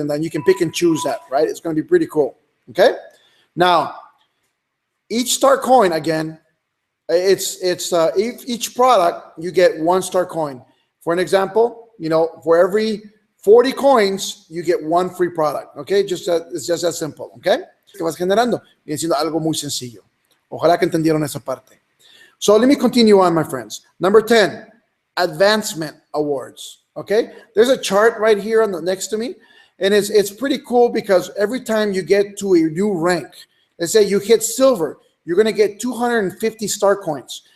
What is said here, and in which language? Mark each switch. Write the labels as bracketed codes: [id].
[en] And then you can pick and choose that, right? It's going to be pretty cool. Okay. Now, each star coin again, each product you get 1 star coin. For an example, for every 40 coins you get 1 free product. Okay, it's just that simple. Okay. [es] Que vas generando, viene siendo algo muy sencillo. Ojalá que entendieron esa parte. [en] So let me continue on, my friends. Number 10, Advancement Awards. Okay, there's a chart right here next to me, And it's pretty cool because every time you get to a new rank, let's say you hit silver, you're going to get 250 star coins.